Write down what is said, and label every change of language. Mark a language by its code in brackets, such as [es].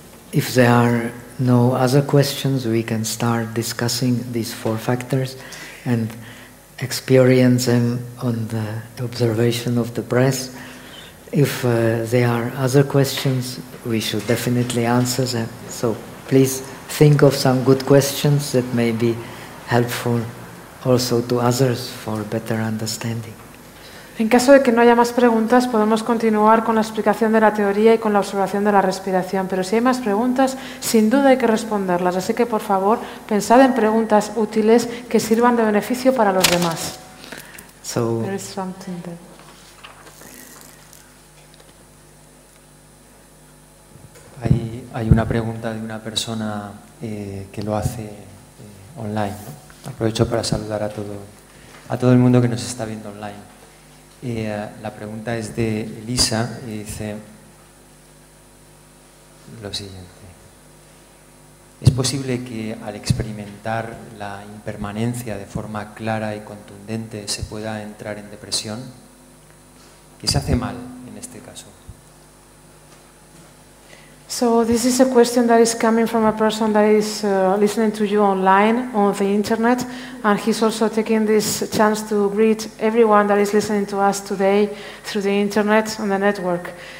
[en] If there are no other questions, we can start discussing these four factors and experience them on the observation of the breath. If there are other questions, we should definitely answer them. So please think of some good questions that may be helpful also to others for better understanding. [es] En caso de que no haya más preguntas, podemos continuar con la explicación de la teoría y con la observación de la respiración. Pero si hay más preguntas, sin duda hay que responderlas. Así que, por favor, pensad en preguntas útiles que sirvan de beneficio para los demás. [en] So, there is something there. [es] Hay una pregunta de una persona que lo hace online, ¿no? Aprovecho para saludar a todo el mundo que nos está viendo online. La pregunta es de Elisa y dice lo siguiente. ¿Es posible que al experimentar la impermanencia de forma clara y contundente se pueda entrar en depresión? ¿Qué se hace mal en este caso? [en] So this is a question that is coming from a person that is listening to you online on the internet, and he's also taking this chance to greet everyone that is listening to us today through the internet on the network.